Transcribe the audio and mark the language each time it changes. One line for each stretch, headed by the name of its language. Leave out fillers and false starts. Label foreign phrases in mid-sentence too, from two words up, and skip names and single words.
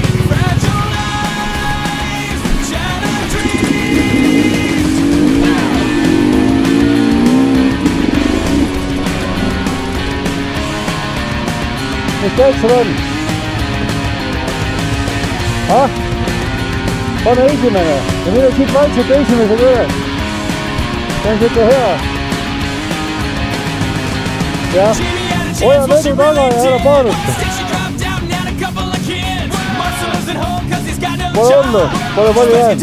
English: Fragile lives, shattered dreams.
German: Steigst du an? Ha?
Estonian: Pane esimene ja mine siit vaikselt esimesega üles. See on siuke hea. Jah, hoia vedu taga ja ära paanuta. Pole hullu, pole palju jäänud.